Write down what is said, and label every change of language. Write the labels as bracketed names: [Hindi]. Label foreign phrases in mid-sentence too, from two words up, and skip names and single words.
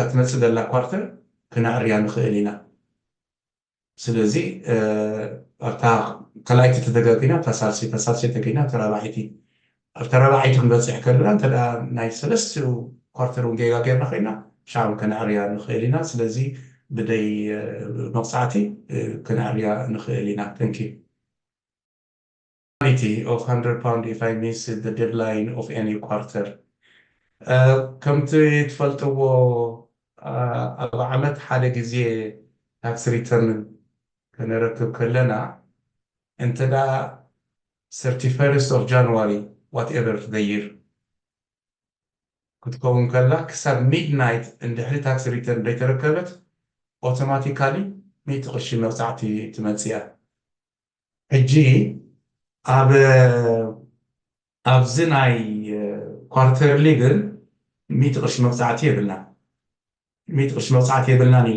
[Tigrinya] ትመፅእ ዘላ ኳርተር ክነዕርያ ንኽእል ኢና ስለዚ ኣብታ ካልኣይቲ ተደጋጊና ኣብታ ሳልሰይቲ ተገይና ኣብታ ራብዓይቲ ኣብታ ራብዓይቲ ክንበፅሕ ከለና እንተ ናይ 3 ኳርተር እውን ጌጋ ጌርና ኮይና ሻዕ ክነዕርያ ንኽእል ኢና ስለዚ ብደይ መቕፃዕቲ ክነዕርያ ንኽእል ኢና ተንኪ [English] of £100 if I miss the deadline of any quarter. [Tigrinya] ከምቲ ትፈልጥዎ ኣብ ዓመት ሓደ ግዜ [English] tax return [Tigrinya] ክንረክብ ከለና እንተዳ [English] 31st of January whatever the year [Tigrinya] ክትከውን ከላ ክሳብ ሚድናይት እንድሕሪ [English] tax return [Tigrinya] ዘይተረከበት ኦቶማቲካሊ 100 ቅርሺ መብፃዕቲ ትመፅያ ሕጂ ኣብዚ ናይ ኳርተርሊ ግን 100 ቅርሺ መብፃዕቲ የብልና 100 ቅርሺ መብፃዕቲ የብልናን ኢልና